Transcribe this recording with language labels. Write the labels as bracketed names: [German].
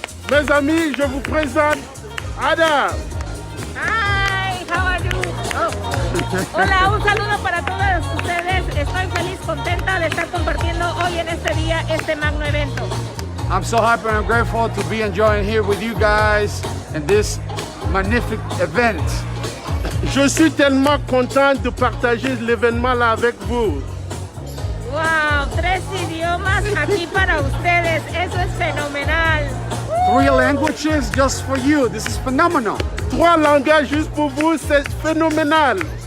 [French] Mes amis, je vous présente Ada. [English] Hi, how are you? [Spanish] Hola, un saludo para todos ustedes. Estoy feliz, contenta de estar compartiendo hoy en este día este magno evento. [English] I'm so happy and grateful to be enjoying here with you guys in this magnificent event. [French] Je suis tellement content de partager l'événement là avec vous. [Spanish] Wow, 3 idiomas aquí para ustedes. Eso es fenomenal. [English] 3 languages just for you. This is phenomenal. [French] 3 langages juste pour vous, c'est phénoménal.